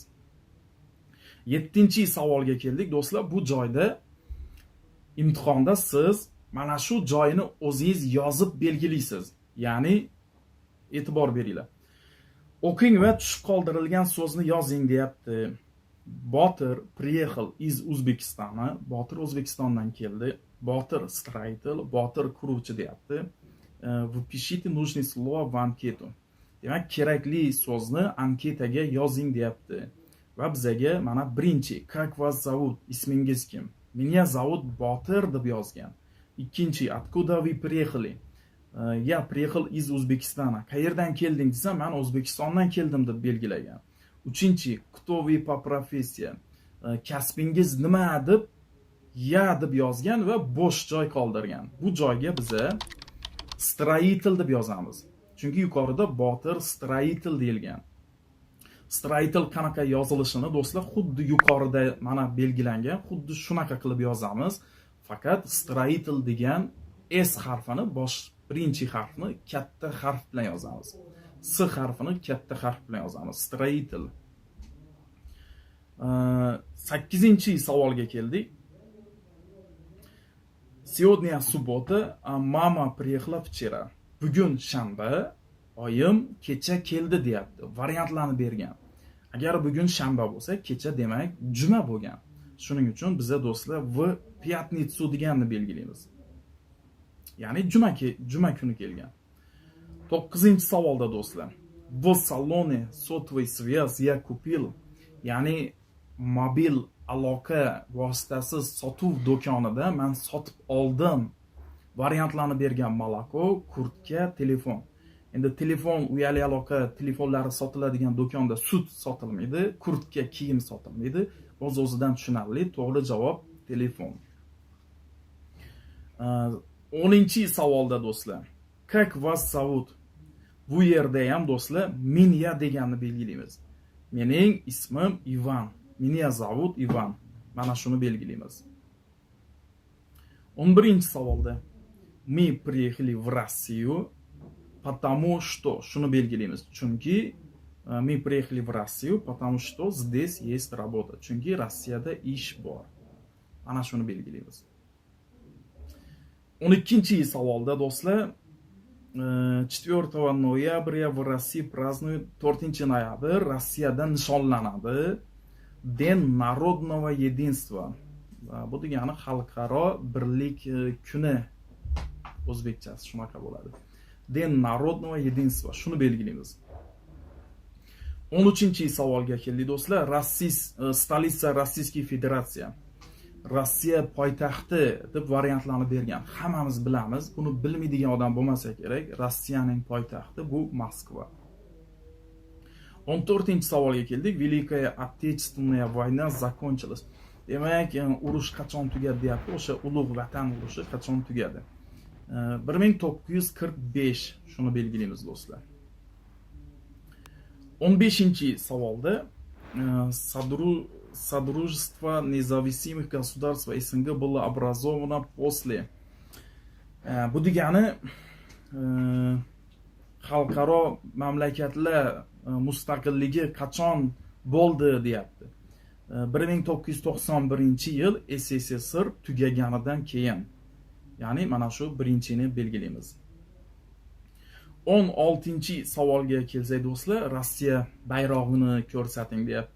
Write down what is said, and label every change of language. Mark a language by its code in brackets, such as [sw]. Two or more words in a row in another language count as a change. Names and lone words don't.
[uz] 7-savolga keldik do'stlar. Bu joyda imtihonda siz mana shu joyini o'zingiz yozib belgilaysiz. Ya'ni e'tibor beringlar. O'qing va tushib qoldirilgan so'zni yozing deyapti. [ru] Botir приехал из O'zbekistona. [uz] Botir O'zbekistondan keldi. Botir строитель, Botir quruvchi deyapti. [ru] Выпишите нужные слова в анкету. [uz] Demak, kerakli so'zni anketaga yozing deyapti. Va bizaga mana birinchi, [ru] как вас зовут? [uz] Ismingiz kim? [ru] Меня зовут [uz] Botir deb yozgan. Ikkinchi, [ru] откуда вы приехали? Я приехал из O'zbekistona. [uz] Qayerdan kelding desam, men O'zbekistondan keldim deb belgilagan. Uchinchi, [ru] кто вы по профессии? [uz] Kasbingiz nima deb ya deb yozgan va bo'sh joy qoldirgan. Bu joyga biza строитель deb yozamiz. Chunki yuqorida Botir строитель deyilgan. Stроитель qanaqa yozilishini do'stlar xuddi yuqorida mana belgilangan, xuddi shunaqa qilib yozamiz. Faqat stроитель degan S harfini birinchi harfni katta harf bilan yozamiz. S harfini katta harf bilan yozamiz. Stроитель. 8-savolga keldik. [ru] Сегодня суббота, а мама приехала вчера. [uz] Bugun shanba, oyim kecha keldi deyapti. Variantlarni bergan. Agar bugun shanba bo'lsa, kecha demak juma bo'lgan. Shuning uchun biza do'stlar [ru] в пятницу [uz] deganni belgilaymiz. Ya'ni juma kuni kelgan. 9-savolda do'stlar. [ru] В салоне сотовой связи я купил. [uz] Ya'ni mobil aloqa vositasi sotuv do'konida men sotib oldim. Variantlarni bergan: moloko, kurtka, telefon. Endi telefon, uyali aloqa telefonlari sotiladigan do'konda sut sotilmaydi, kurtka, kiyim sotilmaydi. O'z-o'zidan tushunarli. To'g'ri javob telefon. 10-savolda do'stlar. [ru] Как вас зовут? [uz] Bu yerda ham do'stlar меня deganni belgilaymiz. Mening ismim Ivan. [ru] Меня зовут Ivan. [uz] Mana shuni belgilaymiz. 11-savolda. [ru] Мы приехали в Россию, потому что, [uz] shuni belgilaymiz. [ru] Chunki мы приехали в Россию, потому что здесь есть работа. [uz] Chunki Rossiyada ish bor. Ana shuni belgilaymiz. 12-savolda do'stlar, 4 noyabr [ru] в России празднуют [uz] 4 noyabr Rossiyada nishonlanadi [ru] День народного единства. [uz] Bu degani xalqaro birlik kuni. O'zbekchasi shunaqa bo'ladi. [ru] День народного единства. [uz] Shuni belgilaymiz. 13-savolga keldik do'stlar. [ru] Столица Российский Федерация. [uz] Rossiya poytaxti deb variantlarni bergan. Hammamiz bilamiz. Buni bilmaydigan odam bo'lmasa kerak. Rossiyaning poytaxti bu Moskva. 14-savolga keldik. [ru] Великая Отечественная война закончилась. [uz] Demak, urush qachon tugadi deyapti. O'sha ulug' vatan urushi qachon tugadi? 1945. Shuni belgilaymiz do'stlar. [ru] 15-savolda Содружество независимых государств СНГ было образовано после. [uz] Bu degani xalqaro mamlakatlar mustaqilligi qachon bo'ldi deyapti. 1991-yil SSSR tugaganidan keyin. Ya'ni mana shu birinchini belgilaymiz. 16-savolga kelsak do'stlar, Rossiya bayrog'ini ko'rsating deyapti.